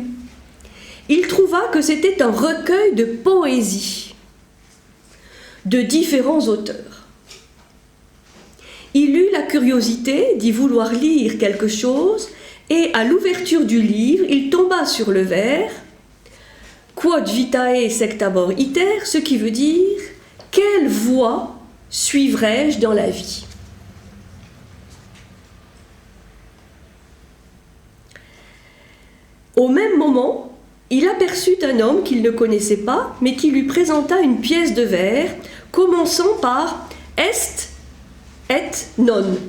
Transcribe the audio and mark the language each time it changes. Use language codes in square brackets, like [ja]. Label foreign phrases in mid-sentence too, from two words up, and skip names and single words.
[fr] Il trouva que c'était un recueil de poésie de différents auteurs. Il eut la curiosité d'y vouloir lire quelque chose, et à l'ouverture du livre, il tomba sur le vers « [la] Quod vitae sectabor iter », [fr] ce qui veut dire « Quelle voie suivrai-je dans la vie ?» Au même moment, il aperçut un homme qu'il ne connaissait pas, mais qui lui présenta une pièce de verre, commençant par « [la] est et non ».